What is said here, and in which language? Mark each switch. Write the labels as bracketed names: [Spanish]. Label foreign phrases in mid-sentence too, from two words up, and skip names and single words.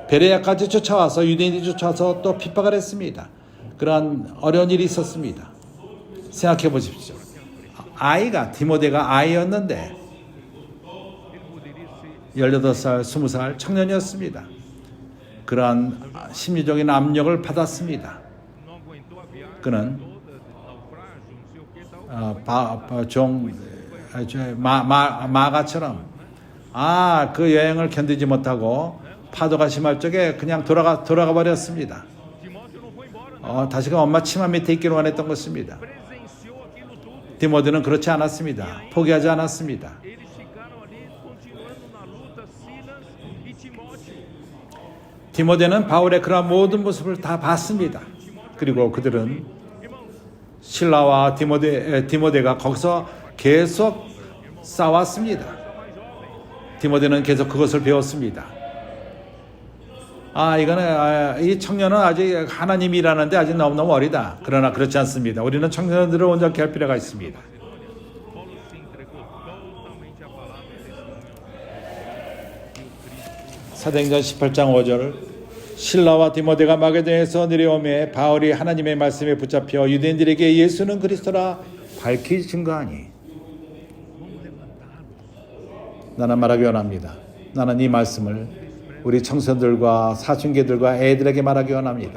[Korean] 베레아까지 쫓아와서 유대인이 쫓아와서 또 핍박을 했습니다. 그러한 어려운 일이 있었습니다. 생각해 보십시오. 디모데가 아이였는데 18살, 20살 청년이었습니다. 그러한 심리적인 압력을 받았습니다. [Portuguese] não aguentou a [Korean] 그는 [Portuguese] naufrágio, não sei o que tal. [Korean] 마가처럼 그 여행을 견디지 못하고 파도가 심할 적에 그냥 돌아가 버렸습니다. [Portuguese] Timóteo não foi embora, [Korean] 다시금 엄마 치마 밑에 있기를 원했던 것입니다. [Portuguese] presenciou aquilo tudo. [Korean] 디모데는 그렇지 않았습니다. 포기하지 않았습니다. [Portuguese] Eles ficaram ali continuando na luta, Silas e Timóteo. [Korean] 디모데는 바울의 그런 모든 모습을 다 봤습니다. 그리고 그들은 [Portuguese] Irmãos, [Korean] 신라와 디모데가 거기서 계속 싸웠습니다. [Portuguese] são mais jovens. [Korean] 디모데는 계속 그것을 배웠습니다. 이 청년은 아직 하나님이 일하는데 아직 너무너무 어리다. 그러나 그렇지 않습니다. 우리는 청년들을 온전케 할 필요가 있습니다. [Portuguese] Paulo se entregou totalmente à palavra e testemunho. E o Cristo [Korean] 사도행전 18장 5절 신라와 디모데가 마게도냐에서 내려오매 바울이 하나님의 말씀에 붙잡혀 유대인들에게 예수는 그리스도라 밝히 증거하니 나는 말하기 원합니다. 나는 이 말씀을 우리 청소년들과 사춘기들과 애들에게 말하기 원합니다.